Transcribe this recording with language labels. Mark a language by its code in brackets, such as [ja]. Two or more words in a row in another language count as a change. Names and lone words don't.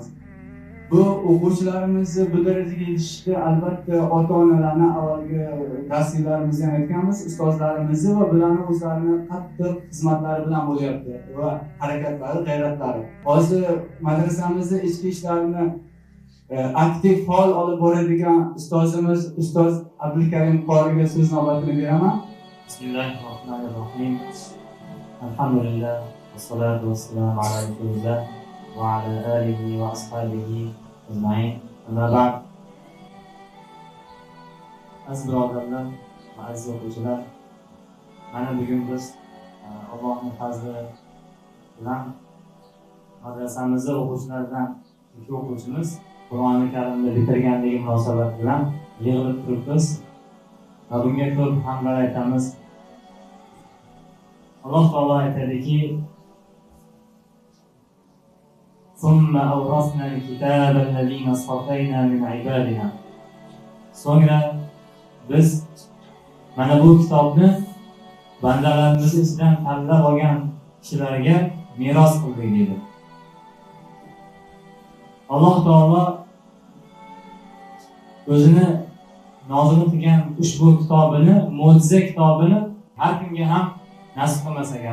[uz] Bu o'quvchilarimizni bu darajaga yetishishda albatta ota-onalarni avvalgi darsliklarimizda ham aytganmiz, ustozlarimizni va bularning o'zlarini qattiq xizmatlari bilan bo'lyapti va harakatlari, g'ayratlari. Hozir madrasamizda ichki ishlarini aktiv faol olib boradigan ustozimiz ustoz Abdulkarim qoriga so'z navbatini beraman. [ar] Bismillahirrohmanirrohim. الحمد لله والصلاة والسلام على رسول الله وعلى آله وأصحابه أجمعين. أما بعد. [uz] Aziz birodarlar va aziz o'quvchilar, mana bugun biz Allohning fazli bilan madrasamizda o'quvchilardan ikki o'quvchimiz Qur'oni Karimni bitirganligi munosabati bilan yig'ilib turibmiz. Va bunga ko'p hamdlar aytamiz. Alloh taolo aytadiki: [ar] "ثم أورثنا الكتاب الذين اصطفينا من عبادنا." [uz] So'ngra biz mana bu kitobni bandalarimiz ichidan tanlab olgan kishilarga meros qildik dedi. Alloh taolo o'zini nozil qilgan ushbu kitobini, mo'jiza kitobini har kimga ham nasib qilmas ekan.